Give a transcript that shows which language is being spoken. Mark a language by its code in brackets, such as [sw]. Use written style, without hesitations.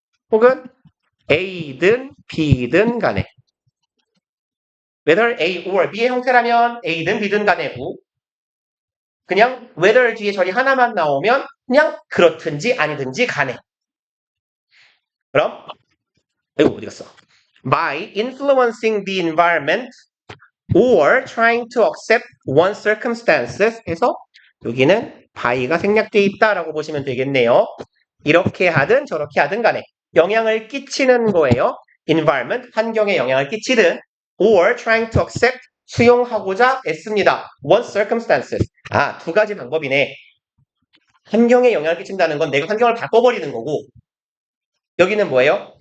[ko] 혹은 A든 B든 간에 [en] whether A or B [ko] 의 형태라면 A든 B든 간에고 그냥 whether 뒤에 절이 하나만 나오면 그냥 그렇든지 아니든지 간에 그럼 이거 어디 갔어? [en] By influencing the environment or trying to accept one's circumstances [ko] 해서 여기는 by가 생략되어 있다라고 보시면 되겠네요. 이렇게 하든 저렇게 하든 간에 영향을 끼치는 거예요. environment, 환경에 영향을 끼치든 or [en] trying to accept, [ko] 수용하고자 애씁니다. [en] one's circumstances. [ko] 아, 두 가지 방법이네. 환경에 영향을 끼친다는 건 내가 환경을 바꿔버리는 거고 여기는 뭐예요?